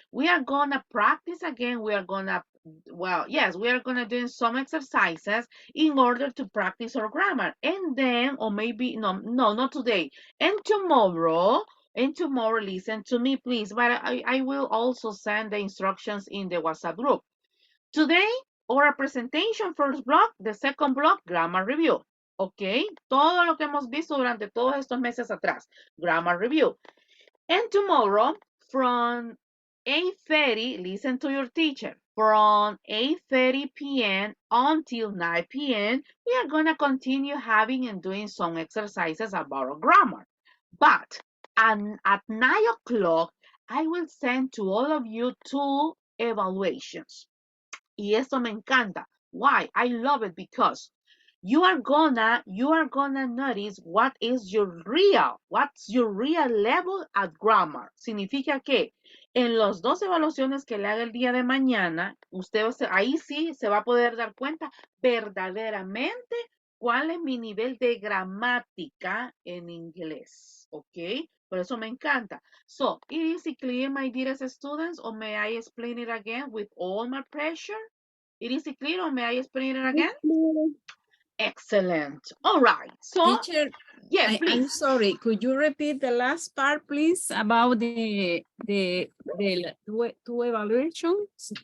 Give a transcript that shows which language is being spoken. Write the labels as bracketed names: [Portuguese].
[English] We are gonna practice again. Yes, we are gonna do some exercises in order to practice our grammar. And then, or maybe, no, not today. And tomorrow, listen to me, please. But I will also send the instructions in the WhatsApp group. Today, oral presentation, first block, the second block, grammar review. [Spanish] ¿Ok? Todo lo que hemos visto durante todos estos meses atrás. [English] Grammar review. And tomorrow, from 8:30, listen to your teacher. From 8:30 p.m. until 9 p.m., we are going to continue having and doing some exercises about our grammar. But at 9 o'clock, I will send to all of you 2 evaluations. Y eso me encanta. Why? I love it because you are gonna notice what's your real level at grammar. [Spanish] Significa que en las 2 evaluaciones que le haga el día de mañana, ahí sí se va a poder dar cuenta verdaderamente cuál es mi nivel de gramática en inglés, ¿ok? Por eso me encanta. [English] So, is it clear, my dearest students, or may I explain it again with all my pressure? It is clear, or may I explain it again? Excellent. All right. So, Teacher, yes, please. sorry. Could you repeat the last part, please, about the two evaluations?